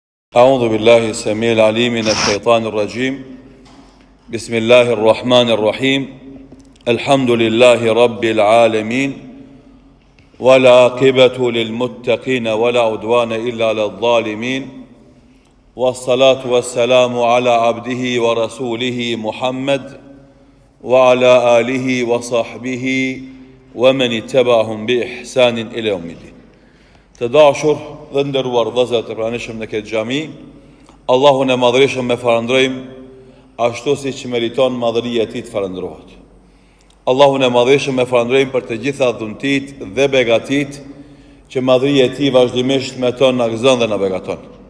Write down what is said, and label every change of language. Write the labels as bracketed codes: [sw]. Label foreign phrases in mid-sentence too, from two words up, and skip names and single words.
[ar] أعوذ بالله السميع العليم من الشيطان الرجيم بسم الله الرحمن الرحيم الحمد لله رب العالمين ولا عاقبة للمتقين ولا عدوان إلا على الظالمين والصلاة والسلام على عبده ورسوله محمد وعلى آله وصحبه ومن اتبعهم بإحسان إلى يوم الدين. [sq] Të dashur dhe nderuar vëllezër të pranishëm në këtë xhami, Allahun e madhërisëm me falënderojmë ashtu siç meriton madhëria e tij të falëndrohet. Allahun e madhërisëm me falënderojmë për të gjitha dhuntit dhe begatit që madhëria e tij vazhdimisht meton na gëzon dhe na begaton.